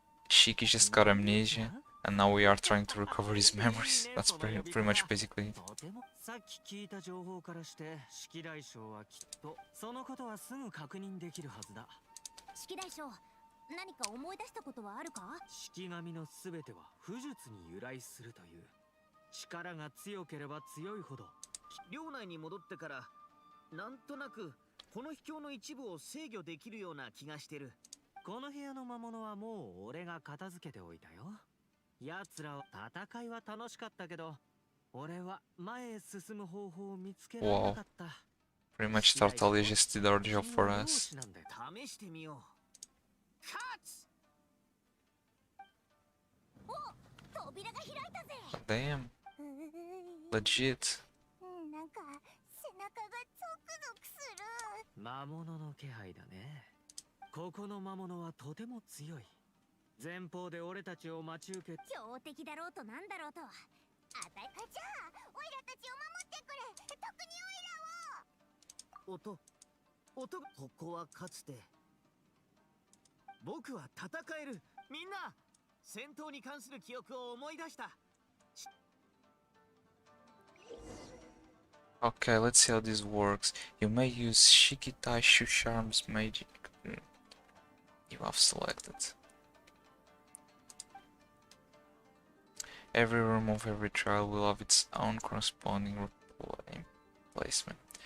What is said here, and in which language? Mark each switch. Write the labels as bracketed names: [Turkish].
[English] Shiki just got amnesia, and now we are trying to recover his memories. That's pretty much basically it. [Japanese] さっき聞いた情報からして、式大将はきっとそのことはすぐ確認できるはずだ。式大将、何か思い出したことはあるか？式神のすべては武術に由来するという。力が強ければ強いほど。領内に戻ってからなんとなくこの秘境の一部を制御できるような気がしてる。この部屋の魔物はもう俺が片付けておいたよ。奴らは戦いは楽しかったけど、俺は前へ進む方法を見つけられなかった。 [English] Pretty much Tartaglia just did our job for us. [Japanese] 試してみよう。カツ！お、扉が開いたぜ。 [English] Damn. Legit. [Japanese] なんか背中がゾクゾクする。魔物の気配だね。ここの魔物はとても強い。前方で俺たちを待ち受け。強敵だろうとなんだろうと、じゃあオイラたちを守ってくれ。特にオイラを。音。ここはかつて。僕は戦える。みんな戦闘に関する記憶を思い出した。 [English] Okay, let's see how this works. You may use Shikitai Shu Charms Magic. You have selected. Every room of every trial will have its own corresponding placement.